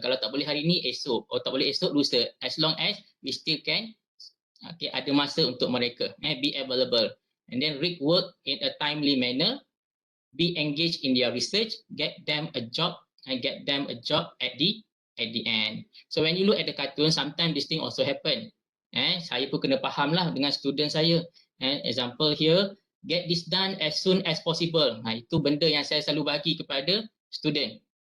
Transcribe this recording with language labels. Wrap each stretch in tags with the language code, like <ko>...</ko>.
<ms>Kalau tak boleh hari ni, esok. Kalau tak boleh esok, lusa.</ms> <en>As long as we still can, okay,</en> <ms>ada masa untuk mereka.</ms> <en>Be available. And then read work in a timely manner. Be engaged in their research. Get them a job and get them a job at the end. So when you look at the cartoon, sometimes this thing also happen.</en> <ms>Saya pun kena faham lah dengan student saya.</ms> <en>Example here, get this done as soon as possible.</en> <ms>Itu benda yang saya selalu bagi kepada student.</ms>